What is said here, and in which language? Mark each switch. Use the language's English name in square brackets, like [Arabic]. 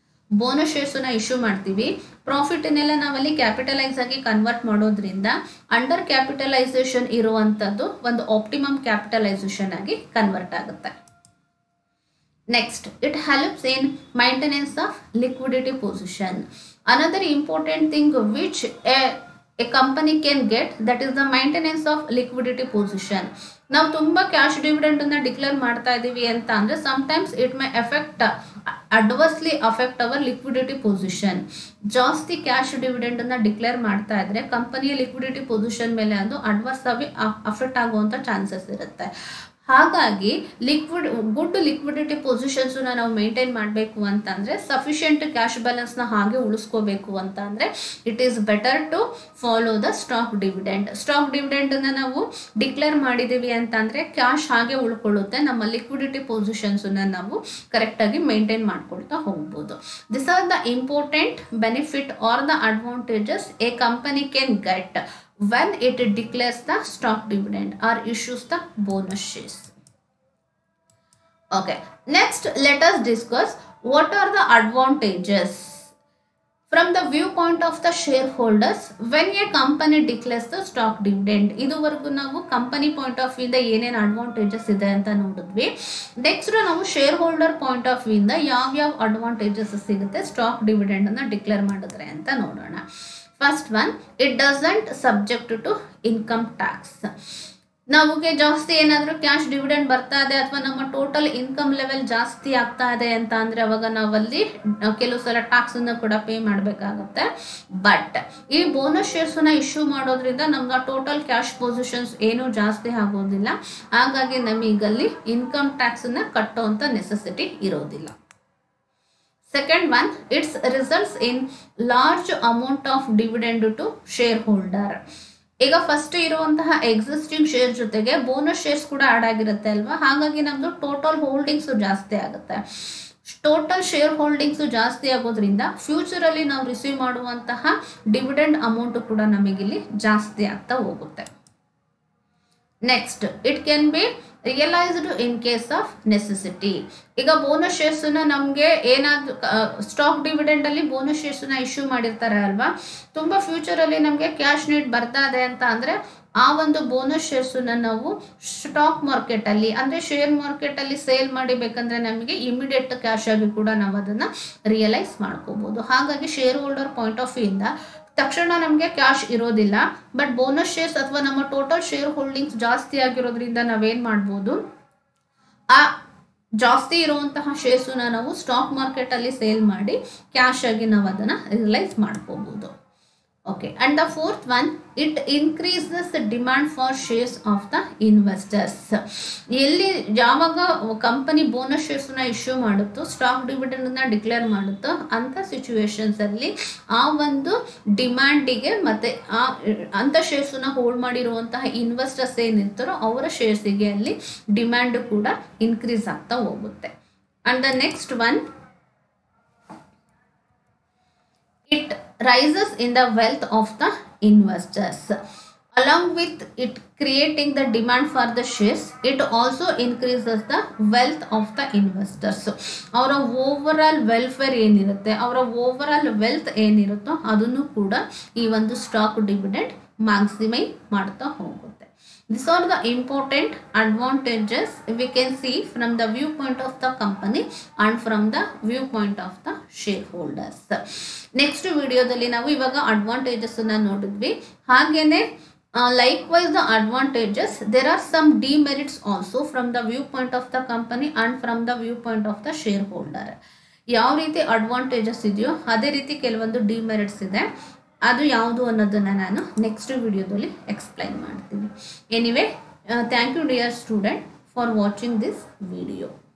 [Kannada] Bonus ಶೇರ್ಸನ್ನ issue ಮಾಡ್ತೀವಿ, ಪ್ರಾಫಿಟ್ನೆಲ್ಲ ನಾವಲ್ಲಿ capitalise ಆಗಿ ಕನ್ವರ್ಟ್ ಮಾಡೋದ್ರಿಂದ ಅಂಡರ್ ಕ್ಯಾಪಿಟಲೈಸೇಷನ್ ಇರುವಂಥದ್ದು ಒಂದು ಆಪ್ಟಿಮಮ್ ಕ್ಯಾಪಿಟಲೈಸೇಷನ್ ಆಗಿ ಕನ್ವರ್ಟ್ ಆಗುತ್ತೆ. [English] Next, it helps in maintenance of liquidity position. Another important thing which a company can get, that is the maintenance of liquidity position. [Kannada] ನಾವು ತುಂಬ ಕ್ಯಾಶ್ ಡಿವಿಡೆಂಡ್ ಅನ್ನ declare ಮಾಡ್ತಾ ಇದ್ದೀವಿ ಅಂತ ಅಂದರೆ [English] Sometimes it may adversely affect our liquidity position. [Kannada] ಜಾಸ್ತಿ cash dividend ಅನ್ನ declare ಮಾಡ್ತಾ ಇದ್ರೆ ಕಂಪನಿಯ ಲಿಕ್ವಿಡಿಟಿ ಪೊಸಿಷನ್ ಮೇಲೆ ಅದು ಅಡ್ವರ್ಸ್ ಆಗಿ ಅಫೆಕ್ಟ್ ಆಗುವಂಥ ಚಾನ್ಸಸ್ ಇರುತ್ತೆ. ಹಾಗಾಗಿ ಗುಡ್ ಲಿಕ್ವಿಡಿಟಿ ಪೊಸಿಷನ್ಸನ್ನ ನಾವು ಮೇಂಟೈನ್ ಮಾಡಬೇಕು ಅಂತಂದರೆ, ಸಫಿಷಿಯೆಂಟ್ ಕ್ಯಾಶ್ ಬ್ಯಾಲೆನ್ಸ್ನ ಹಾಗೆ ಉಳಿಸ್ಕೋಬೇಕು ಅಂತ ಅಂದರೆ [English] It is better to follow the stock dividend. [Kannada] Stock ಡಿವಿಡೆಂಡನ್ನು ನಾವು ಡಿಕ್ಲೇರ್ ಮಾಡಿದ್ದೀವಿ ಅಂತಂದರೆ ಕ್ಯಾಶ್ ಹಾಗೆ ಉಳ್ಕೊಳ್ಳುತ್ತೆ, ನಮ್ಮ ಲಿಕ್ವಿಡಿಟಿ ಪೊಸಿಷನ್ಸನ್ನ ನಾವು ಕರೆಕ್ಟಾಗಿ ಮೇಂಟೈನ್ ಮಾಡ್ಕೊಳ್ತಾ ಹೋಗ್ಬೋದು. [English] This are the important benefit are the advantages a company can get when it declares the stock dividend or issues the bonus shares. Okay, next let us discuss what are the advantages from the viewpoint of the shareholders when a company declares the stock dividend. [Kannada] ಇದುವರೆಗೂ ನಾವು company point of view ಇಂದ ಏನೇನು advantages ಇದೆ ಅಂತ ನೋಡಿದ್ವಿ. Next ನಾವು share holder point of view ಇಂದ ಯಾವ್ಯಾವ ಅಡ್ವಾಂಟೇಜಸ್ ಸಿಗುತ್ತೆ ಸ್ಟಾಕ್ ಡಿವಿಡೆಂಡ್ ಅನ್ನ ಡಿಕ್ಲೇರ್ ಮಾಡಿದ್ರೆ ಅಂತ ನೋಡೋಣ. [English] First one, it doesn't subject to income tax. [Kannada] ನಮಗೆ ಜಾಸ್ತಿ ಏನಾದರೂ ಕ್ಯಾಶ್ ಡಿವಿಡೆಂಡ್ ಬರ್ತಾ ಇದೆ ಅಥವಾ ನಮ್ಮ ಟೋಟಲ್ ಇನ್ಕಮ್ ಲೆವೆಲ್ ಜಾಸ್ತಿ ಆಗ್ತಾ ಇದೆ ಅಂತ ಅಂದರೆ ಅವಾಗ ನಾವಲ್ಲಿ ಕೆಲವು ಸಲ ಟ್ಯಾಕ್ಸನ್ನು ಕೂಡ ಪೇ ಮಾಡಬೇಕಾಗತ್ತೆ. ಬಟ್ ಈ ಬೋನಸ್ ಶೇರ್ಸನ್ನ ಇಶ್ಯೂ ಮಾಡೋದ್ರಿಂದ ನಮ್ಗೆ ಟೋಟಲ್ ಕ್ಯಾಶ್ ಪೊಸಿಷನ್ಸ್ ಏನೂ ಜಾಸ್ತಿ ಆಗೋದಿಲ್ಲ. ಹಾಗಾಗಿ ನಮಗಲ್ಲಿ ಇನ್ಕಮ್ ಟ್ಯಾಕ್ಸನ್ನು ಕಟ್ಟೋವಂಥ ನೆಸೆಸಿಟಿ ಇರೋದಿಲ್ಲ. [English] Second one, it results in large amount of dividend to shareholder. [Kannada] ಈಗ ಫಸ್ಟ್ ಇರುವಂತಹ ಎಕ್ಸಿಸ್ಟಿಂಗ್ ಶೇರ್ ಜೊತೆಗೆ ಬೋನಸ್ ಶೇರ್ಸ್ ಕೂಡ ಆಡ್ ಆಗಿರುತ್ತೆ ಅಲ್ವಾ, ಹಾಗಾಗಿ ನಮ್ದು ಟೋಟಲ್ ಹೋಲ್ಡಿಂಗ್ಸ್ ಜಾಸ್ತಿ ಆಗುತ್ತೆ. ಟೋಟಲ್ ಶೇರ್ ಹೋಲ್ಡಿಂಗ್ಸ್ ಜಾಸ್ತಿ ಆಗೋದ್ರಿಂದ ಫ್ಯೂಚರ್ ಅಲ್ಲಿ ನಾವು ರಿಸೀವ್ ಮಾಡುವಂತಹ ಡಿವಿಡೆಂಡ್ ಅಮೌಂಟ್ ಕೂಡ ನಮಗಿಲ್ಲಿ ಜಾಸ್ತಿ ಆಗ್ತಾ ಹೋಗುತ್ತೆ. [English] Next, it can be realised in case of necessity. [Kannada] ಈಗ ಬೋನಸ್ ಶೇರ್ಸ್ ನಮಗೆ ಏನಾದ್ರು ಸ್ಟಾಕ್ ಡಿವಿಡೆಂಡ್ ಅಲ್ಲಿ ಬೋನಸ್ ಶೇರ್ಸ್ ಇಶ್ಯೂ ಮಾಡಿರ್ತಾರೆ ಅಲ್ವಾ, ತುಂಬಾ ಫ್ಯೂಚರ್ ಅಲ್ಲಿ ನಮಗೆ ಕ್ಯಾಶ್ ನೀಡ್ ಬರ್ತಾ ಇದೆ ಅಂತ ಅಂದ್ರೆ ಆ ಒಂದು ಬೋನಸ್ ಶೇರ್ಸ್ ನಾವು ಸ್ಟಾಕ್ ಮಾರ್ಕೆಟ್ ಅಲ್ಲಿ ಅಂದ್ರೆ ಶೇರ್ ಮಾರ್ಕೆಟ್ ಅಲ್ಲಿ ಸೇಲ್ ಮಾಡಿಬೇಕಂದ್ರೆ ನಮಗೆ ಇಮಿಡಿಯೇಟ್ ಕ್ಯಾಶ್ ಆಗಿ ಕೂಡ ನಾವು ಅದನ್ನ ರಿಯಲೈಸ್ ಮಾಡ್ಕೋಬಹುದು. ಹಾಗಾಗಿ share holder point of view ಇಂದ ತಕ್ಷಣ ನಮಗೆ ಕ್ಯಾಶ್ ಇರೋದಿಲ್ಲ. ಬಟ್ ಬೋನಸ್ ಶೇರ್ಸ್ ಅಥವಾ ನಮ್ಮ ಟೋಟಲ್ ಶೇರ್ ಹೋಲ್ಡಿಂಗ್ಸ್ ಜಾಸ್ತಿ ಆಗಿರೋದ್ರಿಂದ ನಾವೇನ್ ಮಾಡ್ಬೋದು, ಆ ಜಾಸ್ತಿ ಇರುವಂತಹ ಶೇರ್ಸ್ನ ನಾವು ಸ್ಟಾಕ್ ಮಾರ್ಕೆಟ್ ಅಲ್ಲಿ ಸೇಲ್ ಮಾಡಿ ಕ್ಯಾಶ್ ಆಗಿ ನಾವು ಅದನ್ನ ರಿಯಲೈಸ್ ಮಾಡ್ಕೋಬಹುದು. [English] Okay, and the fourth one, it increases the demand for shares of the investors. [Kannada] ಎಲ್ಲಿ ಯಾವಾಗ company bonus ಶೇರ್ಸ್ನ issue ಮಾಡುತ್ತೋ, stock ಡಿವಿಡೆಂಡ್ನ declare ಮಾಡುತ್ತೋ ಅಂಥ ಸಿಚುವೇಶನ್ಸ್ ಅಲ್ಲಿ ಆ ಒಂದು ಡಿಮ್ಯಾಂಡಿಗೆ ಮತ್ತೆ ಅಂಥ ಶೇರ್ಸ್ನ ಹೋಲ್ಡ್ ಮಾಡಿರುವಂತಹ ಇನ್ವೆಸ್ಟರ್ಸ್ ಏನಿರ್ತಾರೋ ಅವರ ಶೇರ್ಸಿಗೆ ಅಲ್ಲಿ ಡಿಮ್ಯಾಂಡ್ ಕೂಡ ಇನ್ಕ್ರೀಸ್ ಆಗ್ತಾ ಹೋಗುತ್ತೆ. And the next one, [English] it rises in the wealth of the investors. Along with it creating the demand for the shares, it also increases the wealth of the investors. [Kannada] ಅವರ overall welfare ಏನಿರುತ್ತೆ, ಅವರ overall wealth ಏನಿರುತ್ತೋ ಅದನ್ನು ಕೂಡ ಈ ಒಂದು stock dividend ಮ್ಯಾಕ್ಸಿಮೈ ಮಾಡ್ತಾ ಹೋಗುತ್ತೆ. [English] These are the important advantages we can see from the viewpoint of the company and from the viewpoint of the shareholders. [Kannada] Next ವಿಡಿಯೋದಲ್ಲಿ ನಾವು ಇವಾಗ ಅಡ್ವಾಂಟೇಜಸ್ ಅನ್ನ ನೋಡಿದ್ವಿ. ಹಾಗೇನೆ [English] likewise the advantages, there are some demerits also from the viewpoint of the company and from the viewpoint of the shareholder. [Kannada] ಯಾವ ರೀತಿ advantages ಇದೆಯೋ ಅದೇ ರೀತಿ ಕೆಲವೊಂದು ಡಿಮೆರಿಟ್ಸ್ ಇದೆ. ಅದು ಯಾವುದು ಅನ್ನೋದನ್ನು ನಾನು ನೆಕ್ಸ್ಟ್ ವಿಡಿಯೋದಲ್ಲಿ ಎಕ್ಸ್ಪ್ಲೈನ್ ಮಾಡ್ತೀನಿ. [English] Anyway, thank you dear student for watching this video.